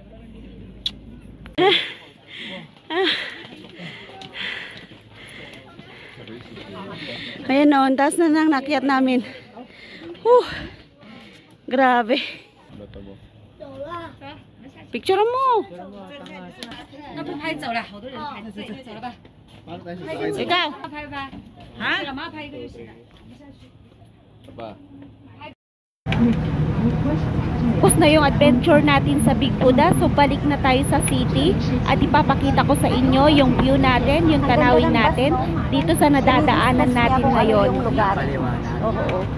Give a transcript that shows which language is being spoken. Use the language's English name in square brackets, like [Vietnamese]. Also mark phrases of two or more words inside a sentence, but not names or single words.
[Filipino] Ayan o, ang taas na nang nakyat namin. Grabe. Bato mo. Picture mo. [Chinese] 那不拍走了，好多人拍着走了吧？ [Filipino] Paano tayo sasakay sa... Ikaw. [Chinese] 拍不拍？啊，老妈拍一个就行了。 [Filipino] Ito pa. Tapos na yung adventure natin sa Big Buddha. So balik na tayo sa city at ipapakita ko sa inyo yung view natin, yung tanawin natin dito sa nadadaanan natin ngayon. Oo.